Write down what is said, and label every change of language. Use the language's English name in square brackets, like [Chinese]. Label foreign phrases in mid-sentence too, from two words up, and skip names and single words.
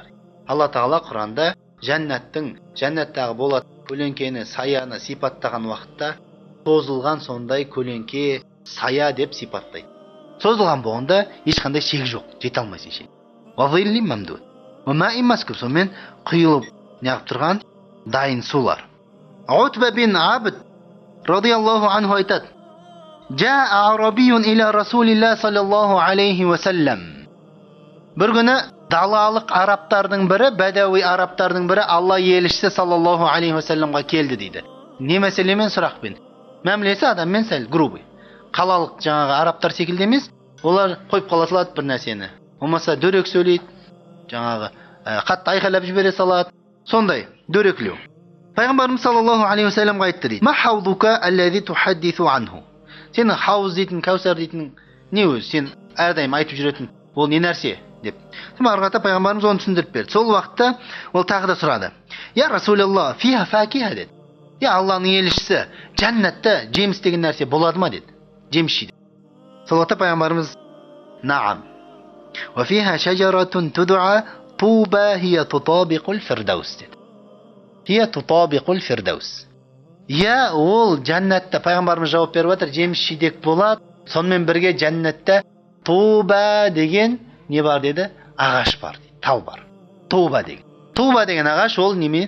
[Kazakh] Алла Тағала Құранда жәннаттағы болат көлеңкені, саяны сипаттаған уақытта созылған сондай көлеңке, сая деп сипаттайды. Созылған болғанда ешқандай шек жоқ, жете алмайсың шек. [Arabic] وظل ممدود وماء مسكوب, [Kazakh] сонымен құйылып неғып тұрған дайын сулар. Утба бин Абд [Arabic] رضي الله عنه [Kazakh] айтады: [Arabic] "جاء أعرابي إلى رسول الله صلى الله عليه وسلم." [Kazakh] Бір күні далалық арабтардың бірі, бәдәуи арабтардың бірі Алла елшісі [Arabic] صلى الله عليه وسلم [Kazakh] келді дейді. Не мәселемен, сұрақпен. Мәмілесі адаммен сәл грубый. Қалалық жаңағы арабтар секілді емес, олар қойып қала салады бір нәрсені. Болмаса дөрекі сөйлейді, жаңағы қатты айқайлап жібере салады. Сондай дөреклеу. Пайғамбарымыз [Arabic] صلى الله عليه وسلم [Kazakh] айтты дейді: [Arabic] "ما حوضك الذي تحدث عنه." [Kazakh] Сен хауз дейтін, Кәусар дейтін не өзі? Сен әрдайым айтып жүретін ол не нәрсе деп. Арғата Пайғамбарымыз оны түсіндіріп берді. Сол уақытта ол тағы да сұрады: [Arabic] "يا رسول الله، فيها فاكهة" [Kazakh] деді. "Я Алланың елшісі, жәннатта жеміс деген нәрсе болады ма?" деді. Жеміс жейді. Сол уақытта Пайғамбарымыз: [Arabic] "نعم. وفيها شجرة تدعى طوبى هي تطابق الفردوس" деді. هي تطابق الفردوس. [Kazakh] Я, ол жәннатта, Пайғамбарымыз жауап беріп жатыр, жеміс жидек болады. Сонымен бірге жәннатта туба деген не бар деді? Ағаш бар дейді, тал бар. Туба деген. Туба деген ағаш ол неме?